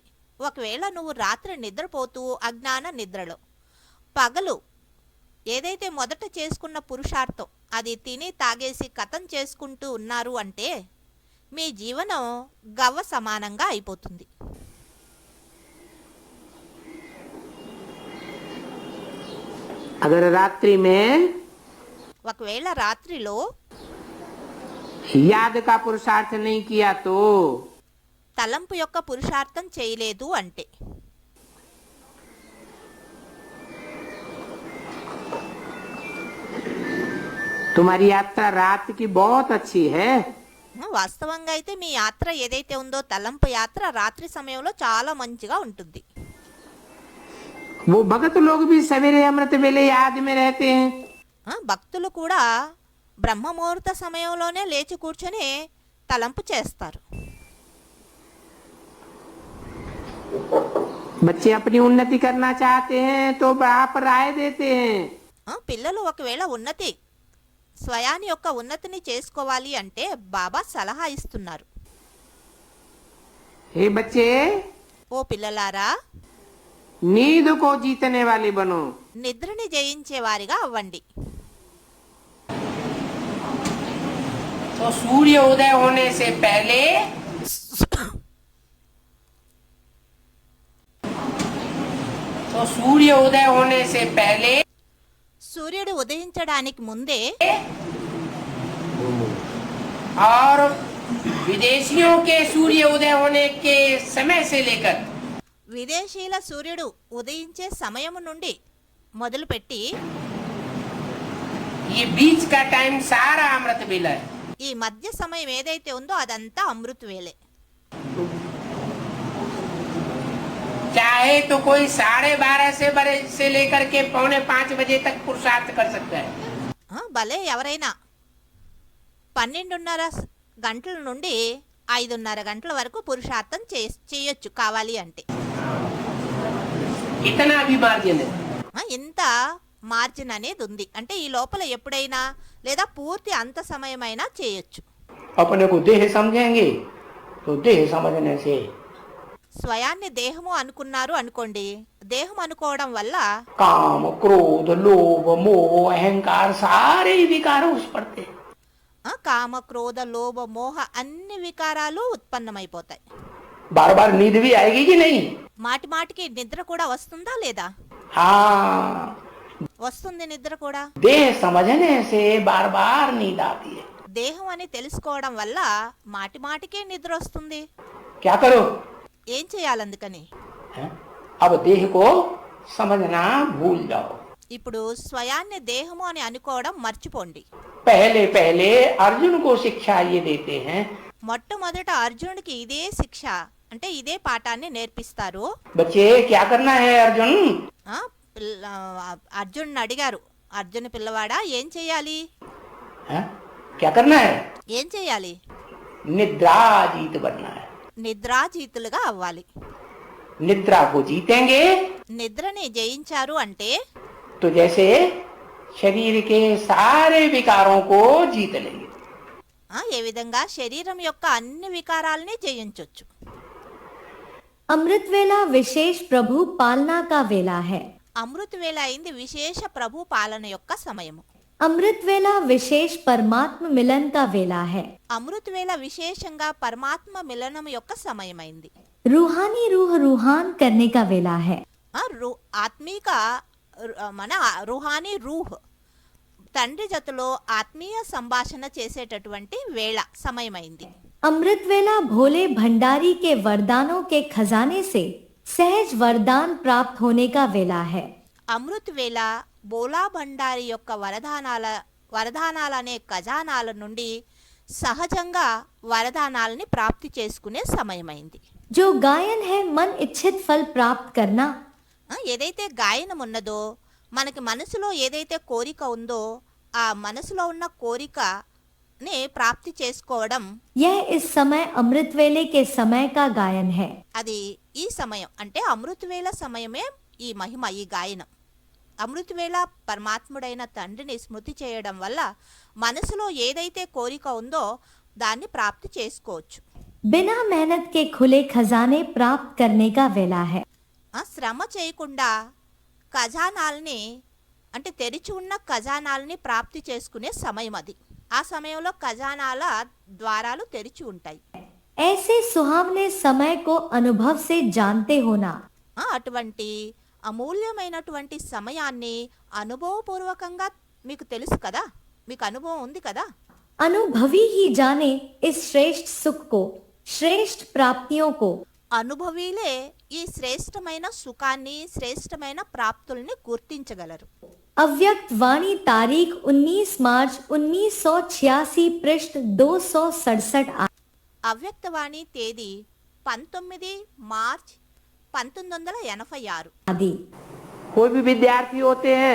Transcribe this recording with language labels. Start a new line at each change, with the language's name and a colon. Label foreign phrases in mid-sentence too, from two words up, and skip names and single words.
Telugu: ఒకవేళ నువ్వు రాత్రి నిద్రపోతూ అజ్ఞాన నిద్రలో పగలు ఏదైతే మొదట చేసుకున్న పురుషార్థం అది తిని తాగేసి కథం చేసుకుంటూ ఉన్నారు అంటే మీ జీవనం గవ్వ సమానంగా అయిపోతుంది.
Hindi: अगर रात्रि में
Telugu: ఒకవేళ రాత్రిలో
Hindi: याद का पुरुषार्थ नहीं किया तो
Telugu: తలంపు యొక్క పురుషార్థం చేయలేదు అంటే
Hindi: तुम्हारी यात्रा रात की बहुत अच्छी है.
Telugu: వాస్తవంగా అయితే మీ యాత్ర ఏదైతే ఉందో తలంపు యాత్ర రాత్రి సమయంలో చాలా మంచిగా ఉంటుంది.
Hindi: वो भगत लोग भी सवेरे अमृत वेले याद में रहते हैं.
Telugu: భక్తులు కూడా బ్రహ్మముహూర్త సమయంలోనే లేచి కూర్చొని తలంపు చేస్తారు.
Hindi: बच्चे अपनी उन्नति करना चाहते हैं तो आप राय देते हैं.
Telugu: పిల్లలు ఒకవేళ స్వయాన్ని యొక్క ఉన్నతిని చేసుకోవాలి అంటే బాబా సలహా ఇస్తున్నారు.
Hindi: हे बच्चे,
Telugu: ఓ పిల్లలారా,
Hindi: नींद को जीतने वाले बनो.
Telugu: నిద్రని జయించే వారిగా అవ్వండి.
Hindi: तो सूर्य उदय होने से पहले
Telugu: సూర్యుడు ఉదయించడానికి ముందే
Hindi: और विदेशियों के सूर्य उदय होने के समय से लेकर
Telugu: విదేశీయుల సూర్యుడు ఉదయించే సమయం నుండి మొదలుపెట్టి
Hindi: ये बीच का टाइम सारा अमृत वेला है.
Telugu: ఈ మధ్య సమయం ఏదైతే ఉందో అదంతా అమృత వేళే.
Hindi: चाहे तो कोई 12:30 से लेकर के 4:45 बजे तक पुरुषार्थ कर सकता है.
Telugu: భలే ఎవరైనా 12:30 గంటల నుండి 5:30 గంటల వరకు పురుషార్థం చేయొచ్చు కావాలి అంటే.
Hindi: इतना भी मार्जिन है.
Telugu: ఇంత మార్జిన్ అనేది ఉంది అంటే ఈ లోపల ఎప్పుడైనా లేదా పూర్తి అంత సమయమైనా చేయొచ్చు.
Hindi: अपने को देह समझेंगे तो देह समझने से
Telugu: స్వయాన్ని దేహము అనుకున్నారు అనుకోండి, దేహం అనుకోవడం వల్ల
Hindi: काम क्रोध लोभ मोह अहंकार सारे विकार उस पड़ते हैं.
Telugu: కామ క్రోధ లోభ మోహ అన్ని వికారాలు ఉత్పన్నమైపోతాయి.
Hindi: बार बार नींद भी आएगी कि नहीं?
Telugu: మాటి మాటికి నిద్ర కూడా వస్తుందా లేదా?
Hindi: हाँ,
Telugu: వస్తుంది నిద్ర కూడా.
Hindi: देह समझने से बार बार नींद आती है.
Telugu: దేహం అని తెలుసుకోవడం వల్ల మాటి మాటికే నిద్ర వస్తుంది.
Hindi: क्या करो?
Telugu: ఏం చేయాలందుకని?
Hindi: हैं? अब देह को समझना भूल जाओ।
Telugu: ఇప్పుడు స్వయాన్ని దేహము అని అనుకోవడం మర్చిపోండి.
Hindi: पहले पहले अर्जुन को शिक्षा ये देते हैं,
Telugu: మొట్టమొదట అర్జునుడికి ఇదే శిక్ష అంటే ఇదే పాఠాన్ని నేర్పిస్తారు.
Hindi: बच्चे क्या करना है अर्जुन?
Telugu: అర్జునుడిని అడిగారు, అర్జున పిల్లవాడా ఏం చెయ్యాలి?
Hindi: हाँ? क्या करना है?
Telugu: ఏం చెయ్యాలి?
Hindi: निद्राजीत बनना है।
Telugu: నిద్రాజీతులుగా అవ్వాలి.
Hindi: निद्रा को जीतेंगे
Telugu: నిద్రని జయించారు అంటే
Hindi: तो जैसे शरीर के सारे विकारों को जीत लेंगे।
Telugu: ఏ విధంగా శరీరం యొక్క అన్ని వికారాలని జయించొచ్చు.
Hindi: अमृत वेला विशेष प्रभु पालना का वेला है।
Telugu: అమృత వేళ అయింది విశేష ప్రభు పాలన యొక్క సమయము.
Hindi: अमृत वेला विशेष परमात्म मिलन का वेला है।
Telugu: అమృత వేళ విశేషంగా పరమాత్మ మిలనం యొక్క సమయమైంది.
Hindi: रूहानी रूह रूहान करने का वेला है।
Telugu: ఆత్మీక మన
Hindi: रूहानी रूह
Telugu: తండ్రి జతలో ఆత్మీయ సంభాషణ చేసేటటువంటి వేళ సమయమైంది.
Hindi: अमृत वेला भोले भंडारी के वरदानों के खजाने से सहज वरदान प्राप्त होने का वेला है।
Telugu: అమృత్ వేళ బోలా భండారి యొక్క వరదానాలనే ఖజానాల నుండి సహజంగా వరదానాలని ప్రాప్తి చేసుకునే సమయమైంది.
Hindi: जो गायन है मन इच्छित फल प्राप्त करना।
Telugu: ఏదైతే గాయనం ఉన్నదో మనకి మనసులో ఏదైతే కోరిక ఉందో ఆ మనసులో ఉన్న కోరికని ప్రాప్తి చేసుకోవడం,
Hindi: यह इस समय अमृत वेले के समय का गायन है।
Telugu: అది ఈ సమయం అంటే అమృత వేళ సమయమే ఈ మహిమ, ఈ గాయనం. అమృత వేళ పరమాత్ముడైన తండ్రిని స్మృతి చేయడం వల్ల మనసులో ఏదైతే కోరిక ఉందో దాన్ని ప్రాప్తి చేసుకోవచ్చు.
Hindi: बिना मेहनत के खुले खजाने प्राप्त करने का वेला है।
Telugu: శ్రమ చేయకుండా ఖజానాల్ని అంటే తెరిచి ఉన్న ఖజానాల్ని ప్రాప్తి చేసుకునే సమయం అది. ఆ సమయంలో ఖజానాల ద్వారాలు తెరిచి ఉంటాయి.
Hindi: ऐसे सुहावने समय को अनुभव से जानते होना।
Telugu: అటువంటి అమూల్యమైనటువంటి సమయాన్ని అనుభవపూర్వకంగా మీకు తెలుసు కదా, మీకు అనుభవం ఉంది కదా.
Hindi: अनुभवी ही जाने इस श्रेष्ठ सुख को, श्रेष्ठ प्राप्तियों को।
Telugu: అనుభవీలే ఈ శ్రేష్టమైన సుఖాన్ని, శ్రేష్టమైన ప్రాప్తుల్ని గుర్తించగలరు.
Hindi: अव्यक्त वाणी तारीख 19 मार्च 1986 पृष्ठ 267।
Telugu: అవ్యక్తవాణి తేదీ 19 మార్చ్ 1986.
Hindi: आदि। कोई भी विद्यार्थी होते हैं